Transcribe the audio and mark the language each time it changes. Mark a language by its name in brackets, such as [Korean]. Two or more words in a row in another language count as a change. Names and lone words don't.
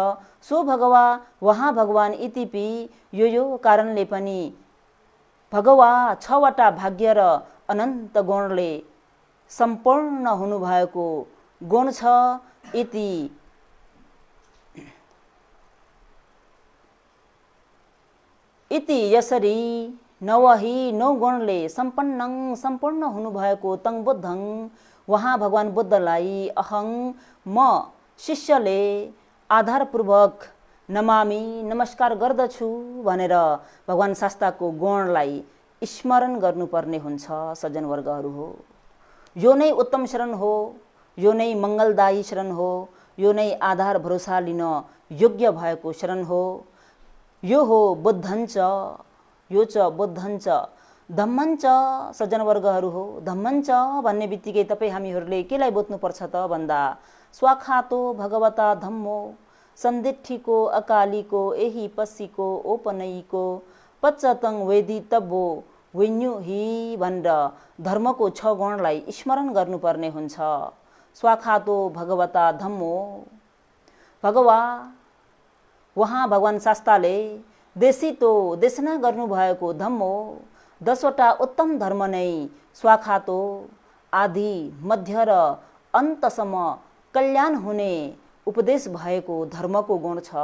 [Pali] सो भगवा [Nepali] वहाँ भगवान इतिपि यो कारणले पनि भगवा 6वटा भाग्य र अनन्त गुणले सम्पूर्ण हुनुभएको गुण छ। इति यसरी 9 गुणले सम्पूर्ण हुनुभएको [Pali] तं बुद्धं [Nepali] वहाँ भगवान बुद्धलाई अहं म शिष्यले आधारपूर्वक नमामि नमस्कार गर्दछु भनेर भगवान शास्ताको गुणलाई स्मरण गर्नुपर्ने हुन्छ। सज्जनवर्गहरू हो, यो नै उत्तम शरण हो, यो नै मङ्गलदायी शरण हो, यो नै आधार भरोसा लिन योग्य भएको शरण हो। यो हो [Pali] बुद्धञ्च, यो च बुद्धञ्च धम्मञ्च। [Nepali] सज्जनवर्गहरू हो, धम्मञ्च भन्ने बित्तिकै तपाईँ हामीहरूले केलाई बुझ्नुपर्छ त भन्दा [Pali] स्वाखातो भगवता धम्मो सन्दिठीको अकालीको एही पसीको ओपनैको पच्चतङ वेदी तब्बो विन्यु हि [Nepali] भनेर धर्मको 6 गुणलाई स्मरण गर्नुपर्ने हुन्छ। [Pali] स्वाखातो भगवता धम्मो, [Nepali] भगवा वहाँ भगवान शास्ताले [Pali] देशितो देशना [Nepali] गर्नुभएको धम्मो 10वटा उत्तम धर्म नै स्वाखातो आदि मध्य र अन्तसम्म कल्याण हुने उपदेश भएको धर्मको गुण छ।